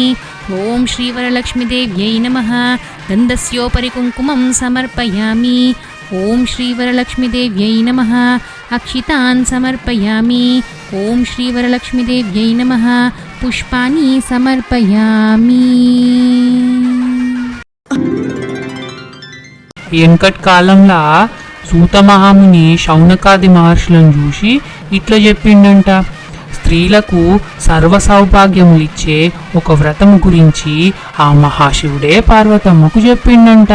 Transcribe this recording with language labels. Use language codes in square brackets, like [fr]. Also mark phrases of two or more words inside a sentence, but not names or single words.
[sa] ॐ श्रीवरलक्ष्मीदेव्यै नमः। गन्धस्योपरि कुङ्कुमं समर्पयामि। ॐ श्रीवरलक्ष्मीदेव्यै नमः। अक्षितान् समर्पयामि। ॐ श्रीवरलक्ष्मीदेव्यै नमः। पुष्पाणि समर्पयामि। [te] వెనకటి కాలంలో సూతమహాముని శౌనకాది మహర్షులను చూసి ఇట్లా చెప్పిండంట, స్త్రీలకు సర్వ సౌభాగ్యములిచ్చే ఒక వ్రతము గురించి ఆ మహాశివుడే పార్వతమ్మకు చెప్పిండంట.